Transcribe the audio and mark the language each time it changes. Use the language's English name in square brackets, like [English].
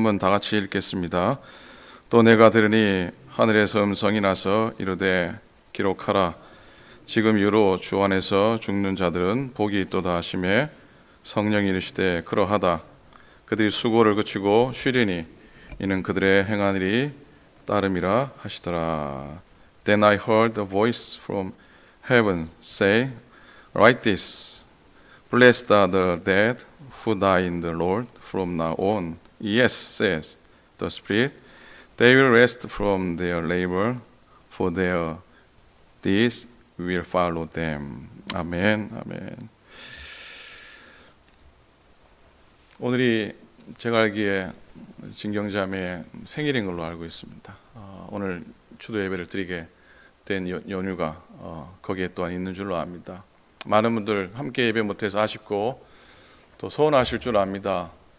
[Korean] 한번 다 같이 읽겠습니다. 또 내가 들으니 하늘에서 음성이 나서 이르되 기록하라. 지금 이후로 주 안에서 죽는 자들은 복이 있도다 하시매 성령이 이르시되 그러하다. 그들이 수고를 그치고 쉬리니 이는 그들의 행한 일이 따름이라 하시더라. [English] Then I heard a voice from heaven say, Write this, Blessed are the dead who die in the Lord from now on. Yes, says the Spirit, they will rest from their labor, for their deeds will follow them. [Korean] 아멘, 아멘. 오늘이 제가 알기에 진경자매의 생일인 걸로 알고 있습니다. 오늘 추도 예배를 드리게 된 연유가 거기에 또한 있는 줄로 압니다. 많은 분들 함께 예배 못해서 아쉽고 또 서운하실 줄 압니다.